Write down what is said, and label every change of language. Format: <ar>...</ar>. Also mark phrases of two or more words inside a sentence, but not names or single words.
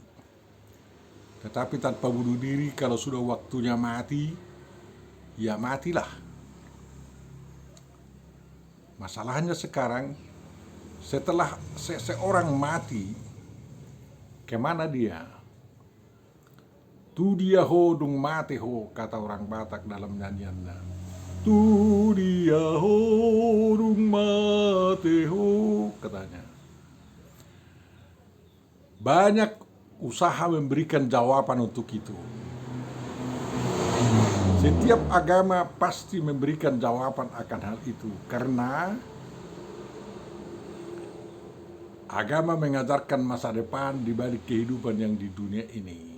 <id>Tetapi tanpa bunuh diri, kalau sudah waktunya mati, ya matilah. Masalahnya sekarang, setelah seseorang mati, kemana dia?</id> <bbc>Tu dia ho dung mate ho,</bbc> <id>kata orang Batak dalam nyanyiannya.</id> <bbc>Tu dia ho dung mate ho,</bbc> <id>katanya. Banyak usaha memberikan jawaban untuk itu. Setiap agama pasti memberikan jawaban akan hal itu, karena agama mengajarkan masa depan di balik kehidupan yang di dunia ini.</id>